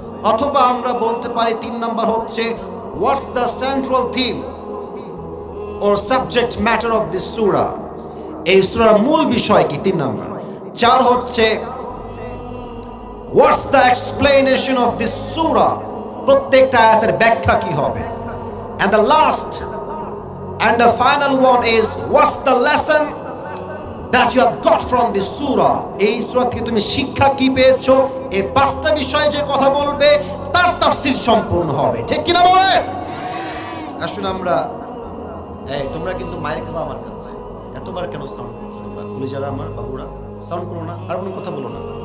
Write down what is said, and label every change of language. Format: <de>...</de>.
<bn>অথবা আমরা বলতে পারি 3 নাম্বার হচ্ছে</bn> <en>What's the central theme or subject matter of this surah.</en> <bn>এই সূরার মূল বিষয় কি? 3 নাম্বার। 4 হচ্ছে</bn> <en>what's the explanation of this surah,</en> <bn>প্রত্যেকটা আয়াতের ব্যাখ্যা কি হবে।</bn> <en>and the last and the final one is what's the lesson that you have got from this surah.</en> <bn>এই সূরা থেকে তুমি শিক্ষা কি পেয়েছো। এই 5টা বিষয় যে কথা বলবে তার তাফসীর সম্পূর্ণ হবে, ঠিক কিনা বলেন? আসুন আমরা, এই তোমরা কিন্তু মাইর খাবা আমার কাছে। এতবার কেন সাউন্ড করছো তোমরা? কলিজারা আমার বাবুরা, সাউন্ড করো না, আর কোনো কথা বলো না।</bn>